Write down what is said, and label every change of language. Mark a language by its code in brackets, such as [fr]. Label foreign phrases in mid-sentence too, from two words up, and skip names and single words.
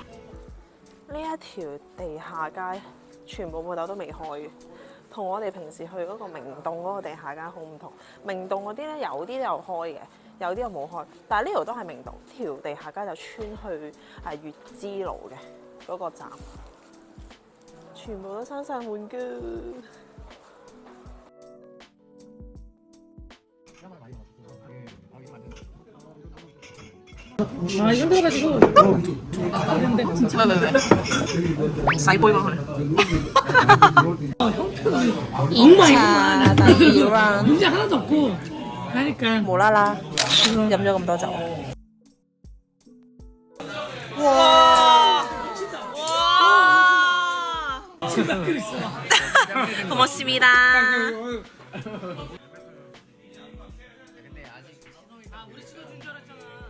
[yue] 呢一條地下街全部鋪頭都未開嘅，同我哋平時去嗰個明洞嗰個地下街好唔同。明洞嗰啲咧有啲有開嘅，有啲又冇開，但係呢條都係明洞，條地下街就穿去月之路嘅嗰個站，全部都閂晒門㗎。 [ko] 아 이건 돼가지고 근데 진짜 [yue] 왜 洗杯幫佢。 [ko] 2차 [yue] 第二 round [ko] 문제 하나도 없고 하니까 [yue] 無啦啦飲咗咁多酒。哇！ [ko] 哇！ 고맙습니다. 우리 찍어준 줄 알았잖아.